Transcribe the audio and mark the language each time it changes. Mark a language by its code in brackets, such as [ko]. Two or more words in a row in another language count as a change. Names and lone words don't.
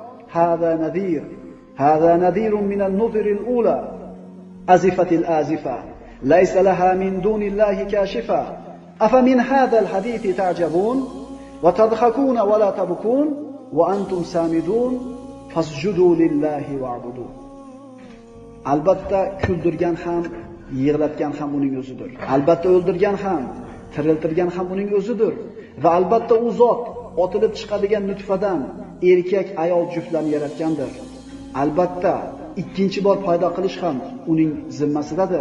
[ar] هذا نذير من النذر الأولى أزفت الآزفة ليس لها من دون الله كاشفة أفمن هذا الحديث تعجبون وتضحكون ولا تبكون وأنتم سامدون فاسجدوا لله واعبدوا. [uz] Albatta kuldirgan ham, yig'latgan ham uning o'zidir. Albatta o'ldirgan ham, tiriltirgan ham uning o'zidir. Va albatta u zot otilib chiqadigan nutfadan erkak ayol juftlarni yaratgandir. Albatta ikkinchi bor paydo qilish ham uning zimmasidadir.